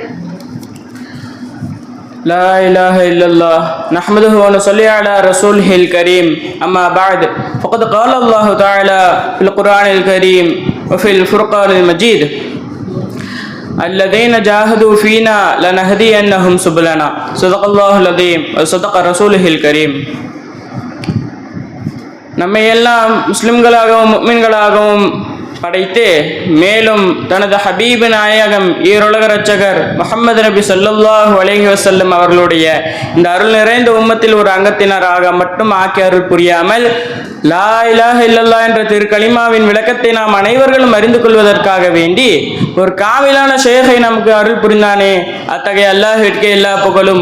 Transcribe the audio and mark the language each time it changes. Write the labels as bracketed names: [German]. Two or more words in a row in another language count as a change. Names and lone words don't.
[Arabic] لا إله إلا الله نحمده ونصلي على رسوله الكريم. أما بعد فقد قال الله تعالى في القرآن الكريم وفي الفرقان المجيد: الذين جاهدوا فينا لنهدينهم سبلنا. صدق الله العظيم وصدق رسوله الكريم. [Tamil] நம்மை எல்லாம் முஸ்லிம்களாகவும் முஃமின்களாகவும் படைத்து மேலும் தனது ஹபீபு நாயகம் ஈருலக இரட்சகர் முஹம்மது நபி [Arabic] صلى الله عليه وسلم [Tamil] அவர்களுடைய இந்த அருள் நிறைந்த உம்மத்தில் ஒரு அங்கத்தினராக மட்டும் ஆக்கி அருள் புரியாமல் [Arabic] لا إله إلا الله [Tamil] என்ற திருக்கலிமாவின் விளக்கத்தை நாம் அனைவர்களும் அறிந்து கொள்வதற்காக வேண்டி ஒரு காமிலான ஷேகை நமக்கு அருள் புரிந்தானே, அத்தகைய அல்லாஹ்விற்கு எல்லா புகழும்.